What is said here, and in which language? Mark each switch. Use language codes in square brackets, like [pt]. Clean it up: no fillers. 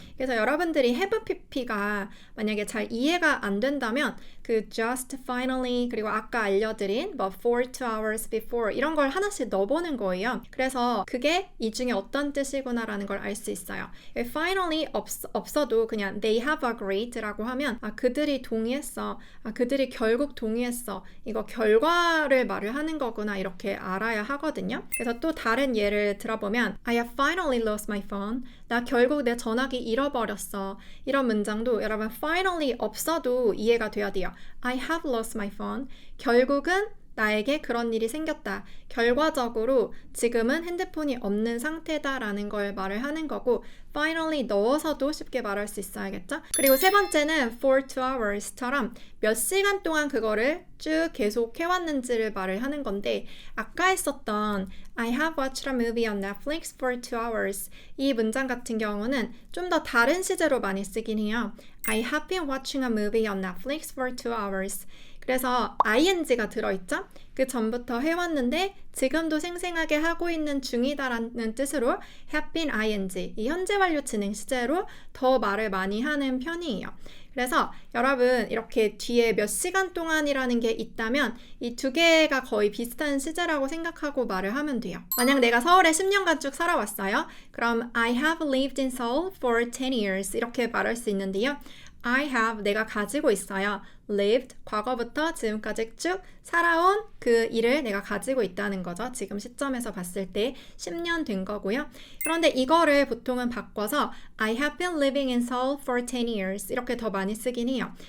[ko] 그래서 여러분들이 have pp가 만약에 잘 이해가 안 된다면 그 just finally 그리고 아까 알려드린 뭐 [en] for 2 hours before [ko] 이런 걸 하나씩 넣어보는 거예요. 그래서 그게 이 중에 어떤 뜻이구나라는 걸 알 수 있어요. finally 없어도 그냥 [en] they have agreed [ko] 라고 하면 그들이 동의했어. 그들이 결국 동의했어. 이거 결과를 말을 하는 거구나 이렇게 알아야 하거든요. 그래서 또 다른 예를 들어보면 [en] I have finally lost my phone. [ko] 나 결국 내 전화기 잃어버렸어. 이런 문장도 여러분 finally 없어도 이해가 돼야 돼요. [en] I have lost my phone. [ko] 결국은 나에게 그런 일이 생겼다. 결과적으로 지금은 핸드폰이 없는 상태다라는 걸 말을 하는 거고 finally 넣어서도 쉽게 말할 수 있어야겠죠? 그리고 세 번째는 for 2 hours처럼 몇 시간 동안 그거를 쭉 계속 해왔는지를 말을 하는 건데 아까 했었던 [en] I have watched a movie on Netflix for 2 hours [ko] 이 문장 같은 경우는 좀 더 다른 시제로 많이 쓰긴 해요. [en] I have been watching a movie on Netflix for 2 hours [ko] 그래서 ing가 들어있죠? 그 전부터 해왔는데 지금도 생생하게 하고 있는 중이다라는 뜻으로 have been ing 이 현재 완료 진행 시제로 더 말을 많이 하는 편이에요. 그래서 여러분 이렇게 뒤에 몇 시간 동안이라는 게 있다면 이 두 개가 거의 비슷한 시제라고 생각하고 말을 하면 돼요. 만약 내가 서울에 10년간 쭉 살아왔어요. [en] 그럼 I have lived in Seoul for 10 years [ko] 이렇게 말할 수 있는데요. [en] I have [ko] 내가 가지고 있어요. lived 과거부터 지금까지 쭉 살아온 그 일을 내가 가지고 있다는 거죠. 지금 시점에서 봤을 때 10년 된 거고요. 그런데 이거를 보통은 바꿔서 [en] I have been living in Seoul for 10 years [ko] 이렇게 더 많이 쓰긴 해요.